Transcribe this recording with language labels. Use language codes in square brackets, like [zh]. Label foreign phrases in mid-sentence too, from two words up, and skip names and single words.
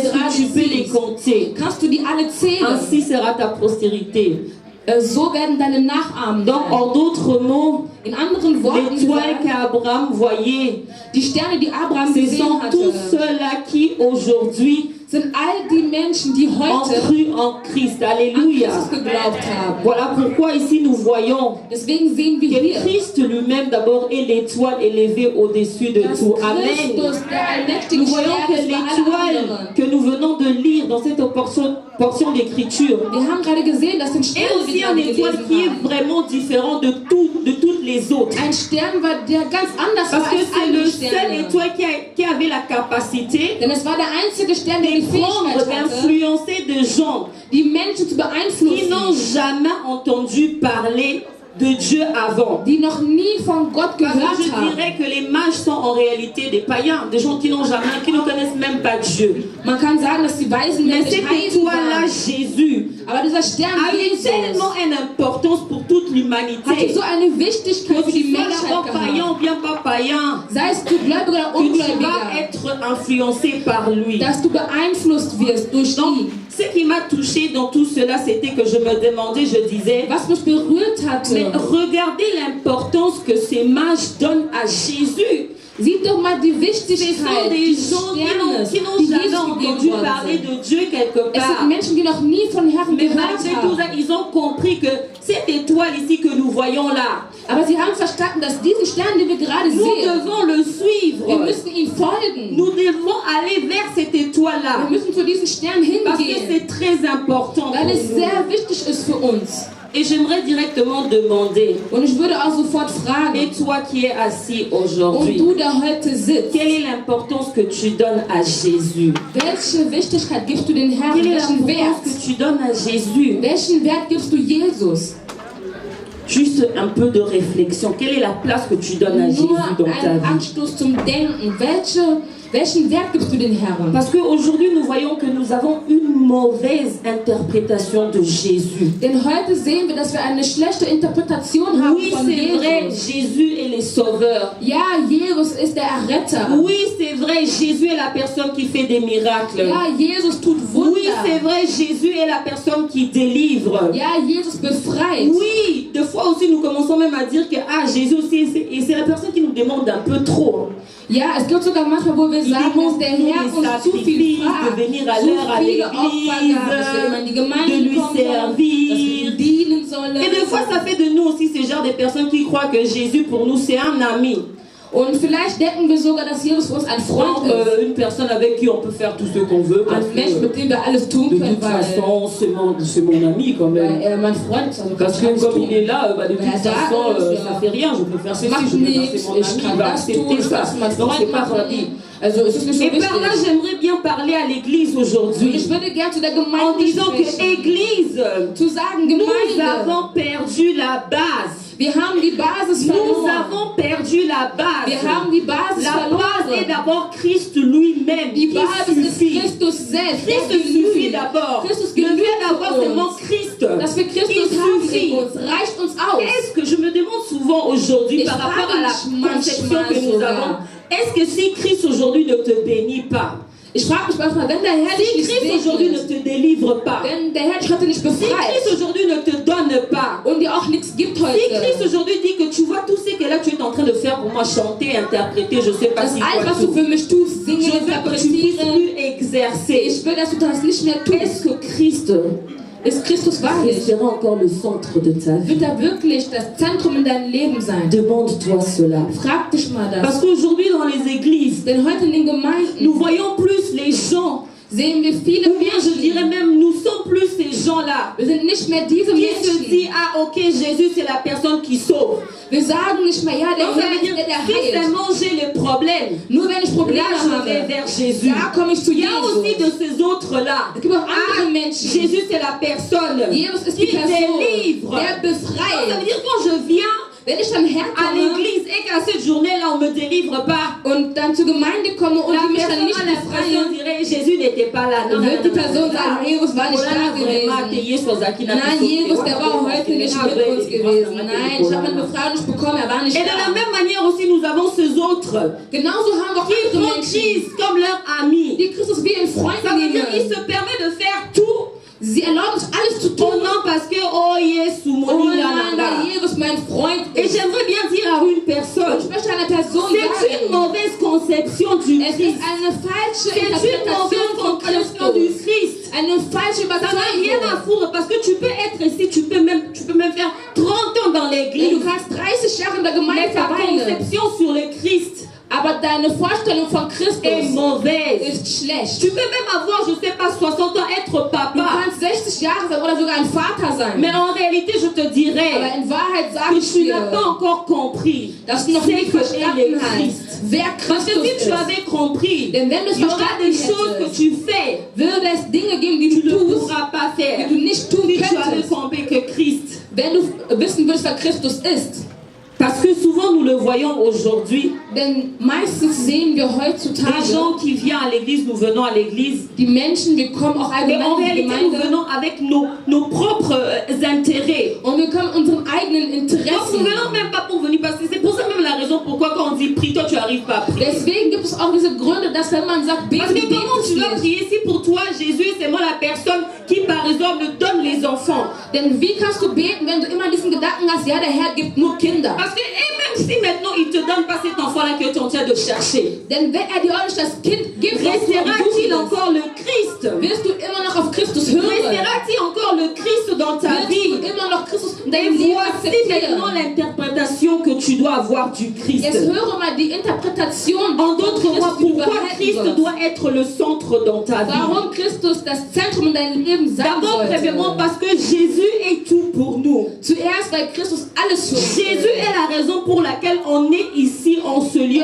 [fr] Est-ce [de] gerade [fr] que tu peux les [de] siehst. [fr] compter? [de] Kannst du die alle zählen? [fr] Ainsi sera ta postérité. [de] So werden deine Nachahmen [fr] Donc, [de] sein. [fr] en d'autres mots, [de] In anderen Worten [fr] l'étoile [de] gesagt, [fr] qu'Abraham voyait, [de] die Sterne, die Abraham [fr] ce [de] gesehen [fr] sont tous [de] hatte, [fr] ceux-là qui aujourd'hui [de] sind all die Menschen, die [fr] ont [de] heute [fr] cru en Christ. [de] an [fr] Alléluia. [de] Christus geglaubt haben. [fr] Voilà pourquoi ici nous voyons [de] Deswegen sehen wir [fr] que [de] hier, [fr] Christ lui-même d'abord est l'étoile élevée au-dessus de [de] dass [fr] tout. Amen. [de] Christus, der allmächtige [fr] Nous voyons [de] Stern [fr] que [de] ist über alle [fr] l'étoile [de] anderen. [fr] que nous venons de lire dans cette portion d'écriture [de] Wir haben gerade gesehen, dass den [fr] est [de] Stern, die [fr] aussi [de] wir [fr] une [de] gerade [fr] étoile [de] gelesen [fr] qui est [de] haben, [fr] vraiment différente de toutes les autres. [de] ein Stern war, der ganz anders war [fr] Parce que [de] als [fr] c'est [de] alle [fr] le seul [de] Sterne. [fr] étoile qui avait la capacité [de] Denn es war der einzige Stern, der die [fr] de prendre, [de] Fähigkeit hatte, [fr] d'influencer des gens [de] die Menschen zu [fr] qui [de] beeinflussen, [fr] n'ont jamais entendu parler de Dieu avant. [de] die noch nie von Gott [fr] Parce [de] gehört [fr] que je [de] haben. [fr] dirais que les mages sont en réalité des païens, des gens qui n'ont jamais, qui ne connaissent même pas Dieu. [de] Man kann sagen, dass die Weisen [fr] Mais [de] nämlich [fr] cette [de] Heiden [fr] étoile-là, [de] waren. [fr] Jésus, [de] Aber dieser Stern [fr] avait [de] Jesus [fr] tellement une importance pour toute [de] hatte [fr] l'humanité. [de] so eine Wichtigkeit [fr] Que [de] für die [fr] tu sois [de] Menschheit [fr] d'abord païen [de] gehabt. [fr] ou bien pas païen, [de] Sei es du Gläubiger oder [fr] que tu [de] Ungläubiger, [fr] vas être influencé par lui. [de] dass du beeinflusst wirst durch [fr] Donc, [de] ihn. [fr] ce qui m'a touché dans tout cela, c'était que je me demandais, je disais, [de] Was mich berührt [fr] mais [de] hatte, [fr] regardez l'importance que ces mages donnent à Jésus. [de] Sieh doch mal die [fr] Ce sont [de] Wichtigkeit [fr] des des gens [de] Sternes, [fr] qui n'ont [de] die [fr] jamais [de] Jesus [fr] entendu [de] gegeben worden [fr] parler [de] sind. [fr] de Dieu quelque [de] Es [fr] part. [de] sind Menschen, die noch nie von Herrn [fr] Mais [de] gehört [fr] malgré tout ça, [de] haben. [fr] ils ont compris que cette étoile ici que nous voyons là, [de] Aber sie haben verstanden, dass diesen Stern, den wir gerade [fr] nous [de] sehen, [fr] devons le [de] wir [fr] suivre. [de] müssen ihm folgen. [fr] Nous devons aller vers cette [de] Wir [fr] étoile-là. [de] müssen zu diesem Stern [fr] Parce que [de] hingehen, [fr] c'est très important [de] weil [fr] pour [de] es [fr] nous. [de] sehr wichtig ist für uns. [fr] Et j'aimerais directement demander, [de] Und ich würde auch sofort [fr] et [de] fragen, [fr] toi qui es assis [de] und [fr] aujourd'hui, [de] du, der heute sitzt, [fr] quelle est l'importance que tu donnes à Jésus? [de] welche Wichtigkeit gibst du den Herrn? [fr] Quelle est [de] Welchen Wert? [fr] l'importance que tu donnes à Jésus? [de] Welchen Wert gibst du Jesus? [fr] Juste un peu de réflexion. Quelle est la place que tu donnes à Jésus [de] Nur [fr] dans ta [de] ein [fr] vie? [de] Anstoß zum Denken. Welchen Wert gibst du den Herrn? [fr] Parce qu'aujourd'hui, nous voyons que nous avons une mauvaise interprétation de Jésus. [de] Denn heute sehen wir, dass wir eine schlechte Interpretation haben [fr] Oui, [de] von [fr] c'est vrai, [de] Jesus. [fr] Jésus est le sauveur. [de] Ja, Jesus ist der Erretter. [fr] Oui, c'est vrai, Jésus est la personne qui fait des miracles. [de] Ja, Jesus tut [fr] Oui, c'est [de] Wunder. [fr] vrai, Jésus est la personne qui délivre. [de] Ja, Jesus befreit. [fr] Oui, des fois aussi nous commençons même à dire que Jésus aussi, et c'est la personne qui nous demande un peu trop. [de] Ja, es gibt sogar manchmal, wo wir [fr] Il [de] sagen, dass [fr] demande [de] der [fr] nous [de] Herr [fr] des [de] uns zu viel [fr] sacrifices, [de] fragt, [fr] de venir à [de] zu [fr] l'heure à [de] viele Opfer gab, dass wir immer in die [fr] l'église, de [de] Gemeinde [fr] lui [de] kommen sollen, dass wir [fr] servir. [de] ihm dienen sollen. [fr] Et des fois, ça fait de nous aussi ce genre de personnes qui croient que Jésus pour nous c'est un ami. [de] Und vielleicht denken wir sogar, dass Jesus für uns ein Freund [fr] Donc, [de] ist. [fr] une personne avec qui on peut faire tout ce qu'on veut. Parce [de] Ein Mensch, [fr] que, [de] mit dem wir alles tun [fr] de [de] können, [fr] toute [de] weil [fr] façon, c'est mon ami quand [de] weil [fr] même. [de] er mein Freund ist. Also kann [fr] Parce [de] ich [fr] que [de] alles [fr] comme [de] tun. [fr] il est là, de toute [de] Ja, da [fr] façon, [de] ist, [fr] ça [de] ja. [fr] fait rien. Je peux faire ceci, [de] Macht [fr] je peux faire [de] nichts, [fr] c'est mon [de] ich [fr] ami, [de] kann [fr] il va [de] das tun, [fr] accepter [de] ich [fr] ça. [de] lasse mein [fr] Donc, c'est [de] Freund [fr] pas [de] machen. [fr] rapide. [de] Also es ist nicht so [fr] Et par là, [de] wichtig. [fr] j'aimerais bien parler à l'église [de] Und [fr] aujourd'hui [de] ich würde gerne zu der [fr] en [de] Gemeinde [fr] disant que [de] sprechen. [fr] église, [de] Zu sagen, [fr] nous [de] Gemeinde, [fr] avons perdu la base. [de] wir haben die Basis [fr] Nous [de] verloren. [fr] avons perdu la base. [de] Wir haben die Basis [fr] La base est [de] verloren. [fr] d'abord Christ lui-même [de] Die [fr] qui [de] Basis ist [fr] suffit. [de] Christus selbst. Der [fr] Christ suffit [de] genügt. [fr] d'abord. [de] Christus [fr] Le [de] genügt [fr] fait d'avoir [de] für [fr] seulement [de] uns. [fr] Christ, [de] Dass wir Christus [fr] il [de] haben [fr] suffit. [de] in uns, reicht uns aus. [fr] Est-ce que je me demande souvent aujourd'hui [de] Ich [fr] par rapport à la [de] frage mich [fr] conception [de] manchmal [fr] que nous [de] sogar. [fr] avons, est-ce que si Christ aujourd'hui ne te bénit pas, [de] Ich frage mich manchmal, wenn der Herr dich [fr] si [de] nicht [fr] Christ aujourd'hui ne [de] segnet, [fr] te délivre pas, [de] wenn der Herr dich heute nicht [fr] si Christ [de] befreit [fr] aujourd'hui ne te donne pas, [de] und dir auch nichts gibt [fr] si Christ [de] heute, [fr] aujourd'hui dit que tu vois tout ce que là tu es en train de faire pour moi, chanter, interpréter, je sais pas [de] das [fr] si [de] alles, [fr] quoi [de] was du [fr] tout. [de] für mich tust, [fr] Je [de] singen, [fr] veux que tu puisses [de] interpretieren, [fr] plus exercer. [de] ich will, dass du das nicht mehr [fr] Est-ce [de] tust. [fr] que Christ [de] Ist Christus wahrlich? [fr] restera encore le centre de ta vie? [de] Wird er wirklich das Zentrum in deinem Leben sein? [fr] Demande-toi cela. [de] Frag dich mal das. [fr] Parce qu'aujourd'hui dans les églises, [de] Denn heute in den [fr] nous [de] Gemeinden [fr] voyons plus les gens, [de] sehen wir viele [fr] ou bien je dirais [de] Menschen. [fr] même nous sommes plus ces gens-là [de] Wir sind nicht mehr diese [fr] qui se [de] Menschen. [fr] disent ok Jésus c'est la personne qui sauve. [de] Wir sagen nicht mehr, ja, der [fr] Donc ça [de] Herr [fr] veut [de] ist [fr] dire [de] der, der [fr] si [de] heilt. [fr] seulement j'ai les problèmes, [de] Nur wenn ich Probleme [fr] là je vais [de] habe, [fr] vers Jésus. [de] da komme ich zu [fr] Il y a aussi [de] Jesus. [fr] de ces autres-là. [de] Es gibt auch andere Menschen. [fr] Jésus c'est la personne [de] Jesus ist [fr] qui [de] die Person, [fr] délivre. [de] der [fr] Donc, ça [de] befreit. [fr] veut dire quand je viens [de] Wenn ich dann [fr] à [de] herkomme [fr] l'église et qu'à cette journée-là on me délivre pas, [de] und dann zur Gemeinde komme und [fr] la [de] die mich dann [fr] personne [de] nicht [fr] a l'impression [de] befreien, [fr] dirait Jésus n'était pas là. [de] dann wird die Person sagen, Jesus war nicht da gewesen. Nein, Jesus, der war heute nicht mit uns gewesen. Nein, ich habe meine Befreiung nicht bekommen, er war nicht [fr] Et de la [de] da. [fr] même manière aussi, nous avons ces autres [de] Genauso haben wir auch [fr] qui [de] andere [fr] prennent [de] Menschen, [fr] Christ comme leur ami. [de] die Christus wie ein Freund [fr] Ça veut dire qu'il [de] nehmen. [fr] se permet de faire tout. [de] Sie erlauben sich alles zu [fr] Oh [de] tun. [fr] non, parce que [en] oh yes, [de] Oh Mouni nein, Lananda. weil Jesus mein Freund [fr] Et [de] ist. [fr] j'aimerais bien dire à une [de] Und ich [fr] personne, [de] möchte einer Person [fr] c'est une [de] sagen, [fr] mauvaise conception du [de] es [fr] Christ. [de] ist eine falsche [fr] C'est une [de] Interpretation [fr] mauvaise [de] von [fr] conception du [de] Christus. [fr] Christ. [de] Eine falsche [fr] Ça n'a rien à [de] Überzeugung. [fr] foutre parce que tu peux être ici, tu peux même faire 30 ans dans [de] Du [fr] l'église. [de] kannst 30 Jahre in der Gemeinde [fr] Mais ta [de] verweilen, [fr] conception sur le Christ [de] aber deine Vorstellung von [fr] est [de] Christus [fr] mauvaise. [de] ist schlecht. [fr] Tu peux même avoir, je sais pas, 60 ans, être [de] Du [fr] papa. [de] kannst 60 Jahre sein oder sogar ein Vater sein. [fr] Mais en réalité, je te [de] Aber [fr] dirais [de] in Wahrheit sage [fr] que [de] ich [fr] tu n'as pas [de] dir, [fr] encore compris [de] dass du noch [fr] c'est [de] nicht [fr] que est [de] verstanden [fr] le [de] hast, [fr] Christ. [de] wer [fr] Parce que [de] Christus [fr] si tu [de] ist. [fr] avais compris, [de] Denn wenn du es [fr] il y aura des [de] verstanden [fr] choses que [de] hättest, [fr] tu fais, [de] würde es Dinge geben, die [fr] tu [de] du [fr] ne [de] tust, [fr] pourras pas [de] die [fr] faire. [de] du nicht tun [fr] Si tu avais [de] könntest, [fr] compris que Christ. [de] wenn du wissen würdest, wer Christus ist. [fr] Parce que souvent nous le voyons aujourd'hui, [de] Denn meistens sehen wir [fr] les [de] heutzutage, [fr] gens qui viennent à l'église, nous venons à l'église, [de] die Menschen, wir kommen auch [fr] et [de] allgemein [fr] en [de] in die [fr] réalité nous [de] Gemeinde [fr] venons avec nos propres intérêts. [de] und wir kommen unseren eigenen [fr] Donc nous [de] Interessen. [fr] venons même pas pour venir, parce que c'est pour ça même la raison pourquoi quand on dit prie, toi tu n'arrives pas à prier. [de] Deswegen gibt es auch diese Gründe, dass wenn man sagt, [fr] Parce [de] beten, [fr] que comment tu [de] betest [fr] vas [de] nicht. [fr] prier si pour toi Jésus c'est moi la personne qui par exemple donne les enfants? enfants? [de] Denn wie kannst du beten, wenn du immer diesen Gedanken hast, ja, der Herr gibt nur Kinder? [fr] Parce que même si maintenant il te donne pas cet enfant-là que tu es en train de chercher, [de] Denn wenn dir auch nicht das Kind gibt, [fr] restera-t-il encore le Christ? [de] wirst du immer noch auf Christus hören? [fr] Restera-t-il encore le Christ dans ta vie? [de] Wirst du immer noch Christus in [fr] Et [de] deinem Leben [fr] voici maintenant [de] akzeptieren? [fr] l'interprétation que tu dois avoir du Christ. [de] Jetzt höre mal die Interpretation [fr] En d'autres [de] von [fr] mots, [de] Christus, die du [fr] pourquoi [de] behalten [fr] Christ [de] sollst. [fr] doit être le centre dans ta vie? [de] Warum Christus das Zentrum in deinem Leben sein [fr] D'abord, premièrement, [de] sollte? [fr] parce que Jésus est tout pour nous. [de] Zuerst, weil Christus alles für uns [fr] Jésus [de] ist. [fr] est la raison pour laquelle on est ici en ce lieu